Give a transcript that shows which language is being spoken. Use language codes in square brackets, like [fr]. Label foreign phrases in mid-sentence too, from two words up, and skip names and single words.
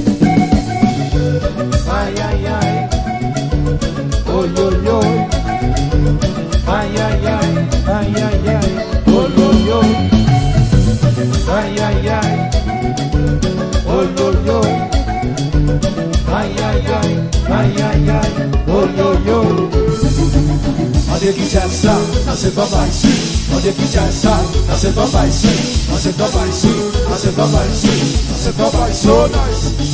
[fr] Ay, ay, ay. Oy, oy, oy. Ay, ay, ay. Ay, ay, ay. Oy, oy, oy. Ay, ay, ay. Oy, oy, oy. Ay, ay, ay. Ay, ay, ay. Oy, oy, oy. On dit qu'il y a ça, c'est pas mal ici. On dit qu'il y a ça, c'est pas mal ici. C'est pas mal ici. C'est pas mal ici. C'est pas mal ici. [en] So nice.